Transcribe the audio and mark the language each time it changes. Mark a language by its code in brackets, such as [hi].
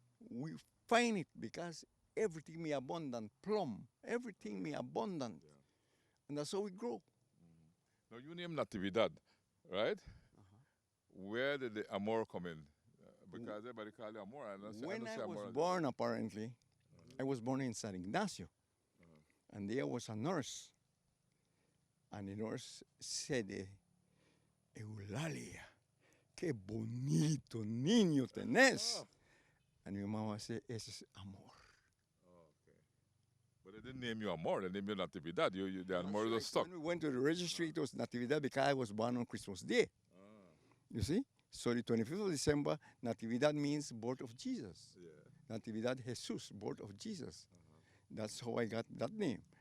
[en] We find it because everything may abundant, plum, everything may abundant. And that's how we grow. Now you name Natividad, right? Where did the Amor come in? Because everybody call you Amor. When I was born, apparently, I was born in San Ignacio. And there was a nurse. And the nurse said, Eulalia, [es] qué bonito niño tenés. [en] And your mama said, [es] ese es Amor. [en] But they didn't name you Amor, they named you Natividad. The Amor was stuck. When we went to the registry, it was Natividad because I was born on Christmas Day. You see? So the 25th of December, Natividad means birth of Jesus. Natividad Jesus, birth of Jesus. That's how I got that name.